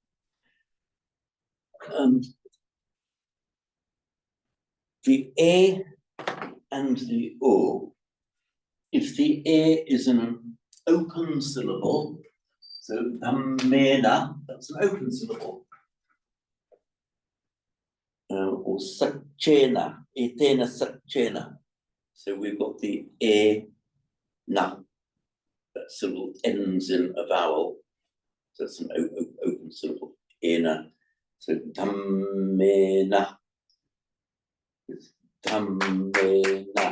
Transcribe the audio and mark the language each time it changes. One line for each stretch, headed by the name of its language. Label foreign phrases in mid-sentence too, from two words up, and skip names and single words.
English: The A and the O, if the A is an open syllable, so dhammena, that's an open syllable.
Pali: Or satchena, etena satchena.
English: So we've got the A, na. That syllable ends in a vowel. So it's an open syllable. Ena. So dhammena. It's dhammena.